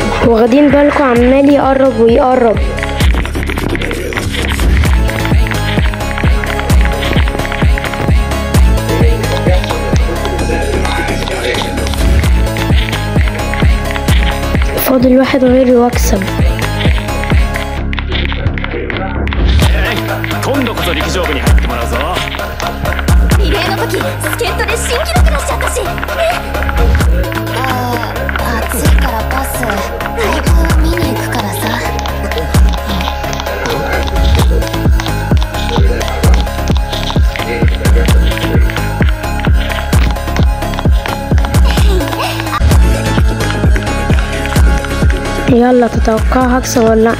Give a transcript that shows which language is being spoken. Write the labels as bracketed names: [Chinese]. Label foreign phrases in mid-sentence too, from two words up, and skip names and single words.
[Arabic] واخدين بالكم عمال يقرب ويقرب. فاضل واحد غيري واكسب. [Japanese] 今度こそ陸上部に入ってもらうぞ。リレーの時助っ人で新記録出しちゃったし。暑いからパス。ライブ見に行くからさ。 [Arabic] يلا تتوقع هكسب ولا لا؟